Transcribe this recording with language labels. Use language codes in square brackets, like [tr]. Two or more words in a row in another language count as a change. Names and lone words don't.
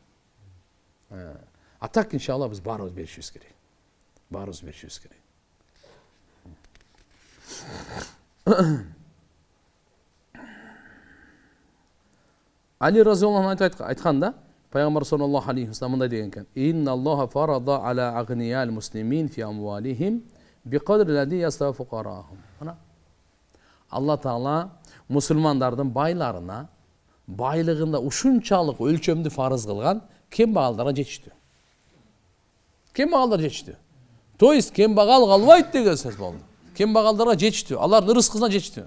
[ky] А так иншалла биз баарыбыз беришибиз керек. Али [ar] رضي الله عنه [ky] айтканда, Пайгамбар [ar] صلى الله عليه وسلم [ky] мындай деген экен: [ar] "إن الله فرض على أغنياء المسلمين في أموالهم بقدر الذي يسع فقراءهم." [ky] Алла Таала мусулмандардын байларына байлыгында ушунчалык өлчөмдү фарыз кылган, кембагалдарга жетиштүү. То есть кембагал калбайт деген сөз болду. Кембагалдарга жетиштүү, алардын рызкысына жетиштүү.